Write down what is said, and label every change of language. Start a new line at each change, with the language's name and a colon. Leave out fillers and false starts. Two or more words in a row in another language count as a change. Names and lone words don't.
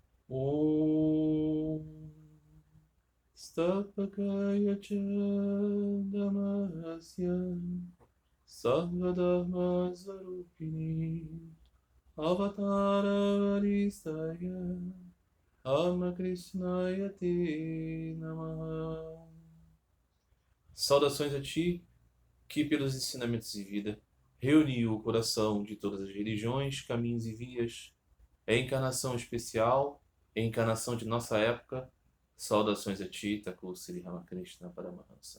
Sanskrit: Om Stapakaya Chandamasya Sarvadharma Svarupini Avatara Varisaya Ramakrishna Te Namaha.
Portuguese: Saudações a ti, que pelos ensinamentos de vida reuniu o coração de todas as religiões, caminhos e vias. É encarnação especial, é encarnação de nossa época. Saudações a ti, Thakur Sri Ramakrishna Paramahansa.